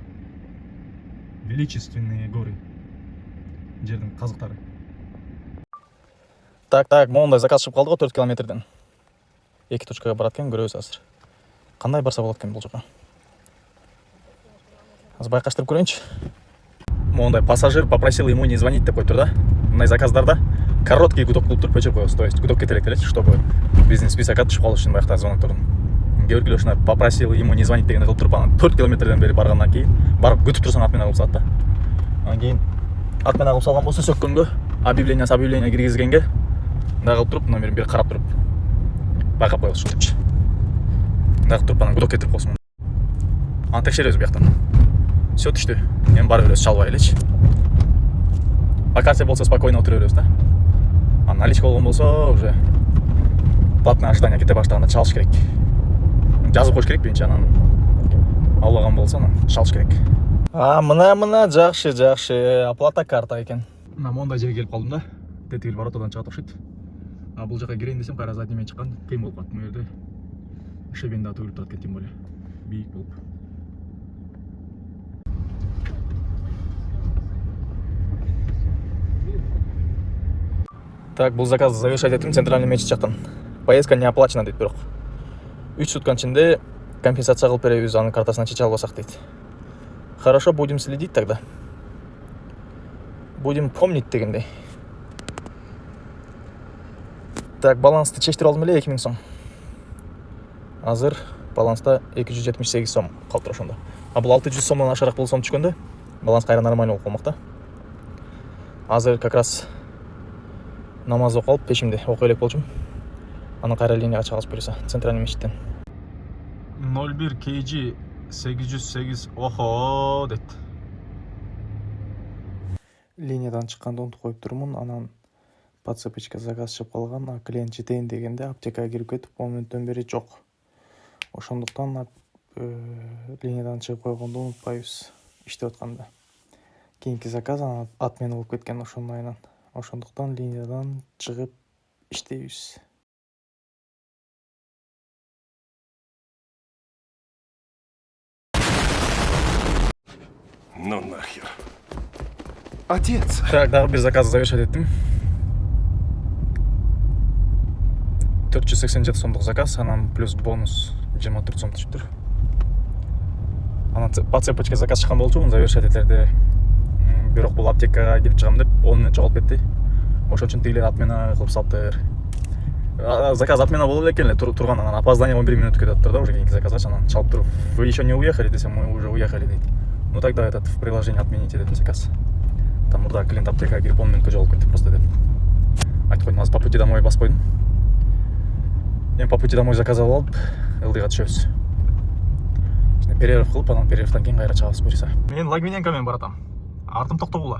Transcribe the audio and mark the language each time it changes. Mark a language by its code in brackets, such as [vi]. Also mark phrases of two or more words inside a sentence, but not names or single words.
[ru] Величественные горы. [ky] Жердин казыктары. Так, мондай заказ чыгып калды го 4 километрден. 2 точкага барат экен, көрөбүз азыр. Кандай барса болот экен бул жака? Азыр байкаштырып көрөйүнчү. Мондай пассажир [ru] попросил ему не звонить [ky] деп коюптур да. Мындай заказдарда [ru] короткий гудок [ky] кылып туруп өчүрүп коебуз. [ru] То есть [ky] гудок кете элек, [ru] чтобы бизнес [ky] списокко түшүп калыш үчүн баягы звоноктордун. Георгий Лешна [ru] попросил ему не звонить [ky] дегенди кылып туруп, анан 4 километрден бери баргандан кийин барып күтүп турсаң от менен кылып салат да. Анан кийин от менен кылып салган болсо сөккөнгө, объявление киргизгенге мындай кылып туруп, номерин бир карап туруп байкап коебуз ушинтипчи. Мындай кылып туруп анан гудок кетирип коесуң. Анан текшеребиз бияктан. Все түштү. Эми барып беребиз, чалбай элечи. [ru] По карте [ky] болсо спокойно отура беребиз да. А наличка болгон болсо [ru] уже платное ожидание [ky] кете баштаганда чалыш керек. Жазып коюш керек биринчи, анан албаган болсо анан чалыш керек. Мына жакшы. [ru] Оплата карта [ky] экен. Мына мондай жерге келип калдым да. Тетигил воротадан чыгат окшойт. А бул жака кирейин десем, кайра задниймен чыккан кыйын болуп калат. Бул жерде шебен да төгүлүп турат экен, [ru] тем более [ky] бийик болуп. Так, бул заказ завершать этим центральный мечит жактан. [ru] Поездка не оплачена [ky] дейт, бирок 3 сутканын ичинде компенсация кылып беребиз, анын картасынан чече албасак дейт. [ru] Хорошо, будем следить тогда. Будем помнить дегендей. [ky] Так, балансты чечтирип алдым эле 2000 сом. Азыр баланста 278 сом калыптыр ошондо. А бул 600 сомдон ашыраак бул сом түшкөндө баланс кайра нормально болуп калмак да. Азыр [ru] как раз [ky] намаз окуп алып пешимди окуй элек болчумун. Анан кайра линияга чыгабыз буюрса, центральный мечиттен. 01 KG 808 охо дейт. Линиядан чыкканды унутуп коюп турмун, анан подцепочка заказ чыгып калган, а клиент жетейин дегенде аптекага кирип кетип, 10 мүнөттөн бери жок. Ошондуктан линиядан чыгып койгонду унутпайбыз иштеп атканда. Кийинки заказ отмена болуп кеткен ошонун айынан. Ошондуктан линиядан чыгып иштейбиз. [ru] Ну нахер. Отец! Так, [ky] дагы бир заказ завершать эттим. 487 сомдук заказ, анан плюс бонус 24 сом түшүптүр. Анан [ru] по цепочке [ky] заказ чыккан болчумун, завершать этерде. Бирок бул аптекага кирип чыгам деп, 10 мүнөт жоголуп кетти. Ошон үчүн тигилер отмена кылып салыптыр. Заказ отмена болуп элекен эле турган, анан [ru] опоздание 11 минут [ky] кетиптир да, уже кийинки заказга, анан чалып туруп, [ru] вы еще не уехали десем, мы уже уехали дейт. Ну тогда этот в приложении отмените дедим заказ. [ky] Там мурда клиент аптекага кирип 10 мүнөткө жоголуп кетти просто деп. Айтып койдум, азыр [ru] по пути домой [ky] басып койдум. Эми [ru] по пути домой [ky] заказ алып, ЛДга түшөбүз. Перерыв кылып, анан перерывдан кийин кайра чыгабыз буюрса. Мен Лагвиненко менен баратам. Артым Токтогула.